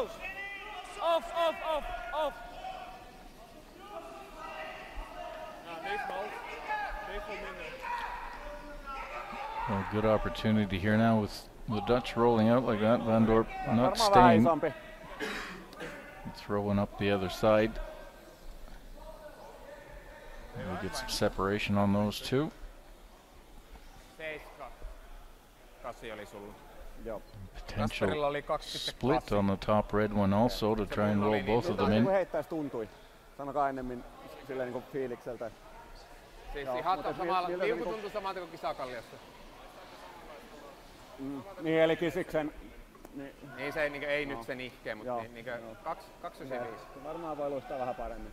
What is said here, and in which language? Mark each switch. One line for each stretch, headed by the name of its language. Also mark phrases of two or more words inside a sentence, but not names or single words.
Dutch: Af. Ja, 9,5. 9 minder.
English: Well, good opportunity here now with the Dutch rolling out like that. Van Dorp not
Finnish: Varmaan vähän
English: staying.
Finnish: isompi.
English: Throwing up the other side. We'll get some separation on those two.
Finnish: 7. 8 oli sulla. Joo.
English: Potential
Finnish: Kasperilla oli 2,2.
English: split on the top red one also to try and roll both of them in.
Finnish: Miltä heittäis tuntui? Sanokaa ennemmin silleen niinku fiilikseltä. Siis Joo, ihan mutta samalla, miltä se liuku niinku- tuntui samalta kuin Kisakalliossa. Niin eli Kisiksen... Niin se ei nyt sen ihkeä, mutta Joo, niinkö joo. 295. Se varmaan voi luistaa vähän paremmin.